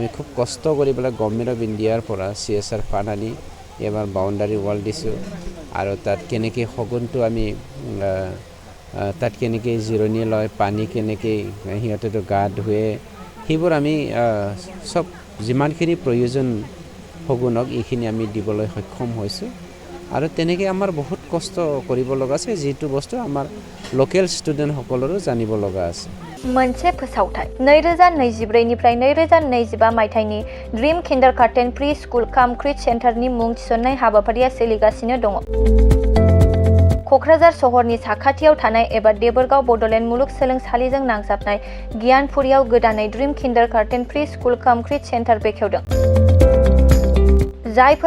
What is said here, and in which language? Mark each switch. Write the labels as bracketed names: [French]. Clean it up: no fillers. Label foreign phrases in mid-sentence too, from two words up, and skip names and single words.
[Assamese] খুব কষ্ট কৰি পেলাই গভৰ্ণমেণ্ট অফ ইণ্ডিয়াৰ পৰা CSR ফাণ্ড আনি এবাৰ [English] boundary wall [Assamese] দিছোঁ আৰু তাত কেনেকে হগুনটো আমি তাত কেনেকে জিৰণি লয় পানী কেনেকে হিহঁতেতো গা ধুৱে সেইবোৰ আমি সব যিমানখিনি প্ৰয়োজন হগুনক এইখিনি আমি দিবলৈ সক্ষম হৈছোঁ আৰু তেনেকে আমাৰ বহুত কষ্ট কৰিব লগা আছে যেটো বস্তু আমাৰ [English] local student [Assamese] সকলৰো জানিব লগা আছে [Bodo] मोनसे फोसावथाय 2024 निफ्राय 2025 मायथाइनि ड्रीम किन्डारगार्टेन प्रि स्कुल काम क्रिट सेन्टारनि मुं थिसननाय हाबाफारिया सोलिगासिनो दङ क'क्राझार सहरनि साखाथियाव थानाय एबा देबोरगाव बड'लेण्ड मुलुगसोलोंसालिजों नांजाबनाय गियानपुरियाव गोदानै ड्रीम किन्डारगार्टेन प्रि स्कुल काम क्रिट सेन्टार बेखेवदों जायफोर